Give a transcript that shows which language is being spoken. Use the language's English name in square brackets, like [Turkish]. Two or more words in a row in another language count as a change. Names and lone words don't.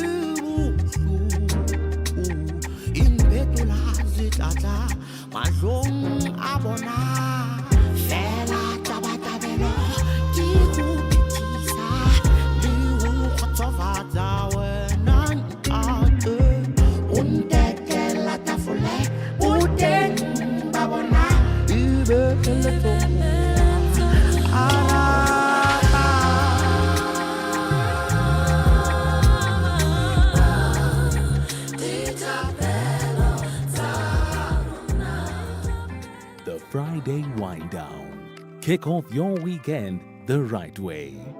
[Northern Sotho] bohloko e mpetola setlatla mahlong a bona fela tabatabelo ke go phethisa le go kgotsofatsa wena ntate o ntekela tafole o teng ba bona e be letsogo [English] The Friday Wind Down. Kick off your weekend the right way.